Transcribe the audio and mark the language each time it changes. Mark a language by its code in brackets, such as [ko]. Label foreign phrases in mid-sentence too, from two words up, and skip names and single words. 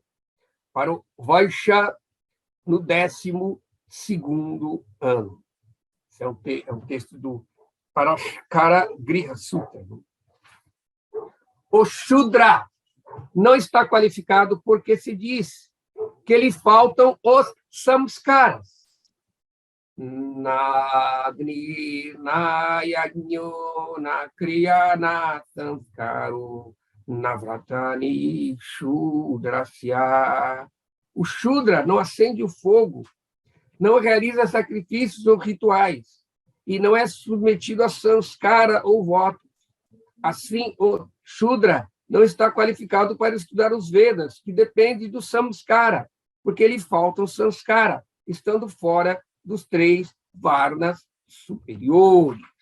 [pt] Para o Vaishya, no 12º ano. Esse é um texto do Paraskara Griha Sutra. O Shudra não está qualificado porque se diz que lhe faltam os samskaras. [sa] Na Agni, na Yajno, na Kriya, na Samskaro, na Vratani, Shudrasya. [pt] O Shudra não acende o fogo, não realiza sacrifícios ou rituais, e não é submetido a samskara ou votos. Assim, o Shudra não está qualificado para estudar os Vedas, que depende do samskara, porque lhe faltam samskara, estando fora dos 3 varnas superiores.